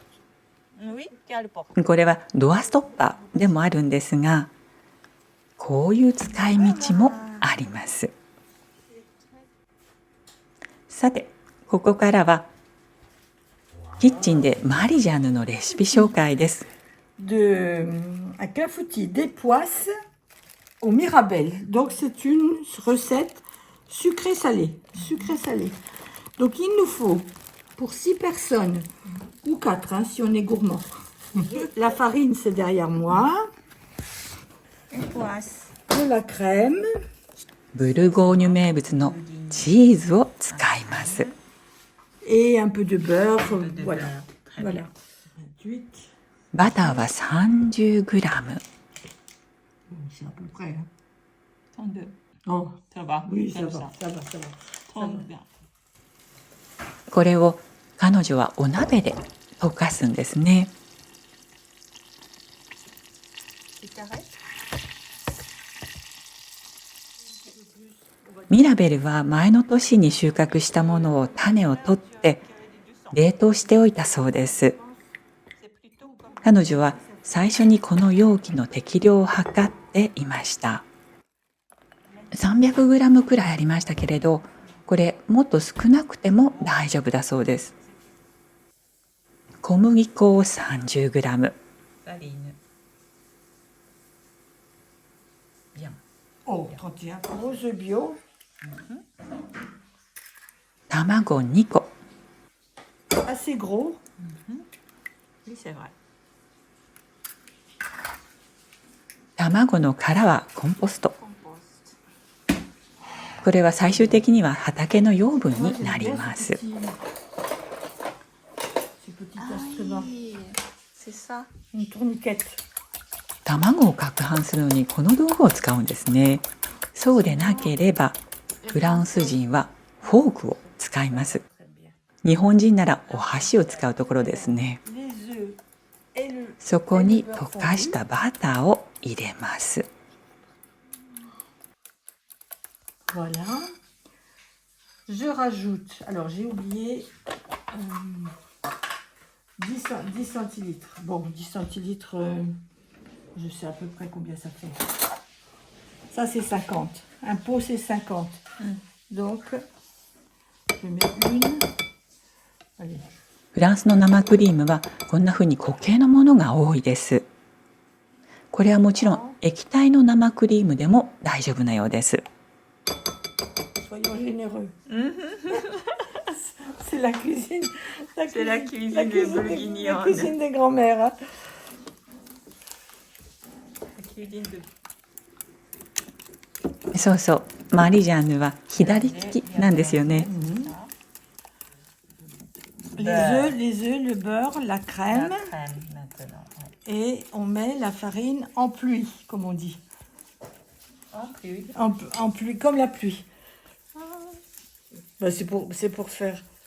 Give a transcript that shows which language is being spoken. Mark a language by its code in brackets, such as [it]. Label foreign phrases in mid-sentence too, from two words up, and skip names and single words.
[ja] これはドアストッパーでもあるんですが、こういう使い道もあります。さて、ここからはキッチンでマリジャーヌのレシピ紹介です。 [fr] Un clafoutis d'époisses au mirabelle. Donc c'est une recette sucrée-salée. Sucrée-salée. Donc il nous faut pour 6 personnes ou 4 hein, si on est gourmand. La farine c'est derrière moi. De la crème. [ja] ブルゴーニュ名物のチーズを使います。 [fr] Et un peu de beurre. Voilà. Voilà. [ja] バターは 30g。 [fr] C'est à peu près. Hein. 32. Oh, Ça va. oui, ça comme va, ça va, ça va. 32. [ja] これを彼女はお鍋で溶かすんですね。ミラベルは前の年に収穫したものを種を取って冷凍しておいたそうです。彼女は最初にこの容器の適量を測っていました。300g くらいありましたけれど、これもっと少なくても大丈夫だそうです。小麦粉を 30g。 [fr] Oh, 31 œufs bio. [ja] 卵2個。 [fr] Assez gros. Oui, c'est vrai. [ja] 卵の殻はコンポスト。これは最終的には畑の養分になります。卵を攪拌するのにこの道具を使うんですね。そうでなければフランス人はフォークを使います。日本人ならお箸を使うところですね。そこに溶かしたバターを入れます。 [fr] Voilà. Je rajoute, alors j'ai oublié 10 centilitres. Bon, 10 centilitres, je sais à peu près combien ça fait. Ça c'est 50. Un pot c'est 50. Donc, je mets une. Allez. [ja] フランスの生クリームはこんな風に固形のものが多いです。これはもちろん液体の生クリームでも大丈夫なようです。 [fr] Soyons généreux. C'est la cuisine. C'est la cuisine des bourguignonnes. La cuisine des grands-mères. Hein. La cuisine de... [ja] そうそう、マリジャーヌは左利きなんですよね。 [fr] Les œufs, le beurre, la crème. La crème maintenant. Et on met la farine en pluie, comme on dit. En pluie. En pluie, comme la pluie. Ben, c'est pour faire.